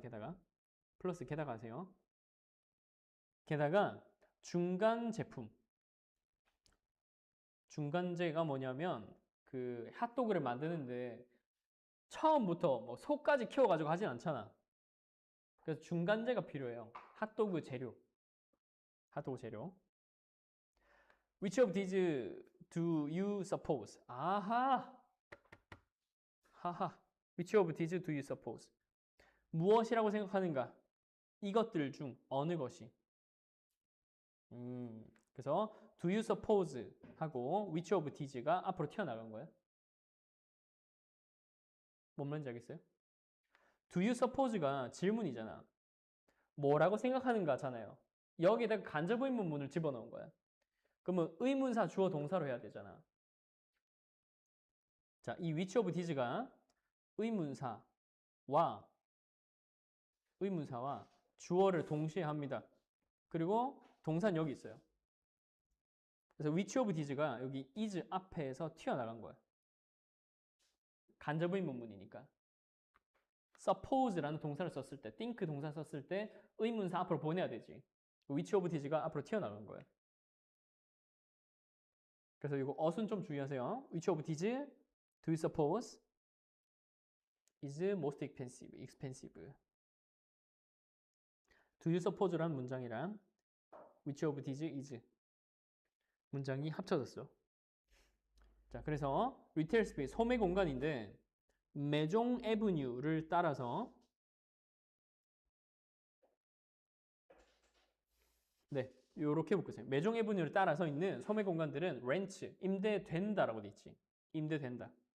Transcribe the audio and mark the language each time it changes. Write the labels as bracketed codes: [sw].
[ko] 게다가 플러스 게다가 하세요. 게다가 중간 제품. 중간재가 뭐냐면 그 핫도그를 만드는데 처음부터 뭐 소까지 키워가지고 하진 않잖아. 그래서 중간재가 필요해요. 핫도그 재료. 핫도그 재료. [en] Which of these do you suppose? 아하. 하하. Which of these do you suppose? [ko] 무엇이라고 생각하는가? 이것들 중 어느 것이? 그래서 [en] do you suppose [ko] 하고 [en] which of these [ko] 가 앞으로 튀어나간 거예요. 뭔 말인지 알겠어요? [en] do you suppose [ko] 가 질문이잖아. 뭐라고 생각하는가잖아요. 여기에다가 간접 의문문을 집어넣은 거야. 그러면 의문사 주어 동사로 해야 되잖아. 자, 이 [en] which of these [ko] 가 의문사와 주어를 동시에 합니다. 그리고 동사는 여기 있어요. 그래서 [en] which of these [ko] 가 여기 is 앞에서 튀어나간 거야. 간접 의문문이니까. suppose라는 동사를 썼을 때, think 동사 썼을 때 의문사 앞으로 보내야 되지. [en] which of these [ko] 가 앞으로 튀어나간 거야. 그래서 이거 어순 좀 주의하세요. [en] Which of these do you suppose is most expensive? Do you suppose [ko] 라는 문장이랑 [en] Which of these is [ko] 문장이 합쳐졌어. 자, 그래서 리테일 스페이스 소매 공간인데 매종 에브뉴를 따라서 요렇게 묶으세요. 매종 에브뉴를 따라서 있는 소매 공간들은 렌트, 임대된다라고 돼 있지. 임대된다.